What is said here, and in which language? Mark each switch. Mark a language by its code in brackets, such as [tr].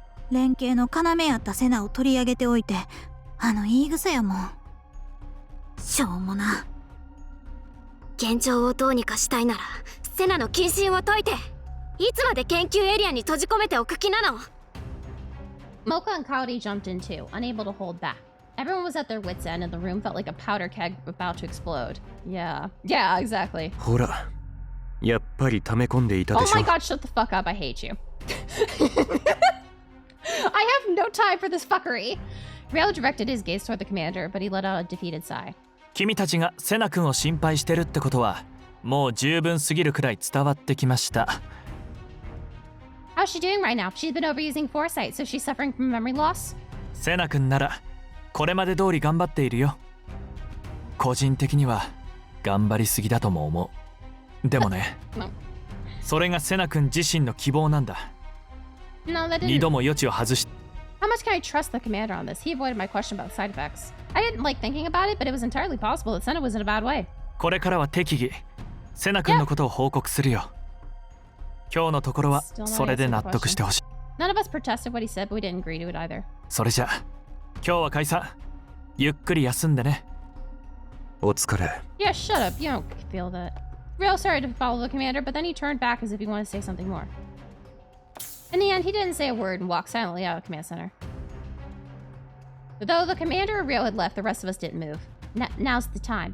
[ja] 連携の要やったセナを取り上げておいてあの言い草やもん。しょうもな。現状をどうにかしたいならセナの謹慎を解いていつまで研究エリアに閉じ込めておく気なの？ [en] Mocha and Kaori jumped in too, unable to hold back. Everyone was at their wits' end and the room felt like a powder keg about to explode. Yeah, exactly. [ja] ほら、やっぱり溜め込んでいたでしょ。 [en] Oh my god, shut the fuck up, I hate you. I have no time for this fuckery. Ryo directed his gaze toward the commander, but he let out a defeated sigh. [ja] 君たちがセナ君を心配してるってことはもう十分すぎるくらい伝わってきました。 [en] How's she doing right now? She's been overusing foresight, so she's suffering from memory loss? [ja] セナ君ならこれまで通り頑張っているよ。個人的には頑張りすぎだとも思う。でもね、それがセナ君自身の希望なんだ。 [en] No, that 2 didn't. [ja] 度も余地を外し [en] How much can I trust the commander on this? He avoided my question about the side effects. I didn't like thinking about it, but it was entirely possible that Senna was in a bad way. [ja] これからは適宜セナ君のことを報告するよ。今日のところはそれで納得してほしい。 [en] None of us protested what he said, but we didn't agree to it either. [ja] それじゃ今日は解散。ゆっくり休んでね。お疲れ。 [en] Yeah, shut up. You don't feel that. Real sorry to follow the commander, but then he turned back as if he wanted to say something more. In the end, he didn't say a word and walked silently out of command center. Though the commander and Rio had left, the rest of us didn't move. Now's the time.